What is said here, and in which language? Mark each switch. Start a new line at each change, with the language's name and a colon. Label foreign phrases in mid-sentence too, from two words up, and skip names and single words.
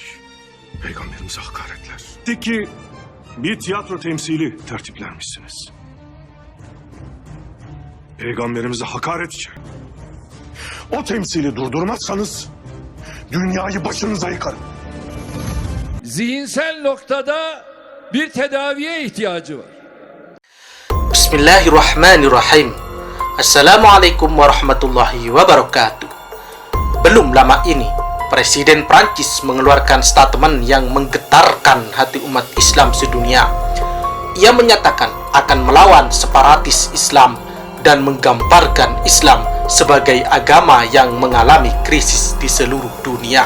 Turkish: Peygamberimize hakaretler. Ki bir tiyatro temsili tertiplenmişsiniz. Peygamberimize hakaret için. O temsili durdurmazsanız dünyayı başınıza yıkarım. Zihinsel noktada bir tedaviye ihtiyacı var.
Arabic: بسم الله الرحمن الرحيم. السلام عليكم ورحمة الله وبركاته.
Indonesian: Belum lama ini, Presiden Prancis mengeluarkan statement yang menggetarkan hati umat Islam sedunia. Ia menyatakan akan melawan separatis Islam dan menggambarkan Islam sebagai agama yang mengalami krisis di seluruh dunia.